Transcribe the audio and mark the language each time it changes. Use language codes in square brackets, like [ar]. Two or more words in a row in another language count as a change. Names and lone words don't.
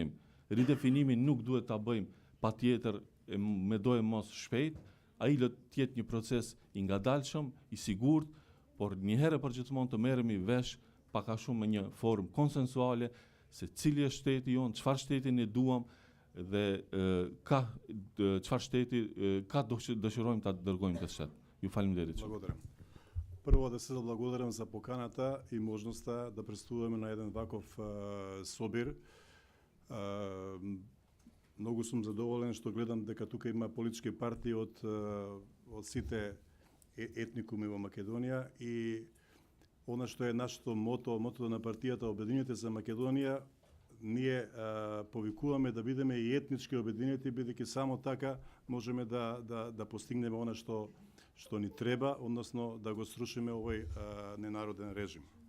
[sq] Ridefinimin nuk duhet ta bëjmë patjetër me dojë mos shpejt, ai do të jetë një proces i ngadalshëm, i sigurt, por një herë për gjithmonë të merremi vesh pak a shumë me një formë konsensuale se cili është shteti jonë, çfarë shtetin e duam dhe çfarë shteti ka dëshirojmë ta dërgojmë këtë shtet. Ju faleminderit. [mk] Благодарам. Прво да се заблагодарам за поканата и можноста да присуствуваме на еден ваков собир. Многу сум задоволен што гледам дека тука има политички партии од сите етникуми во Македонија и она што е нашето мотото на партијата Обединете за Македонија, ние повикуваме да бидеме и етнички обединети, бидејќи само така можеме да постигнеме она што ни треба, односно да го срушиме овој ненароден режим.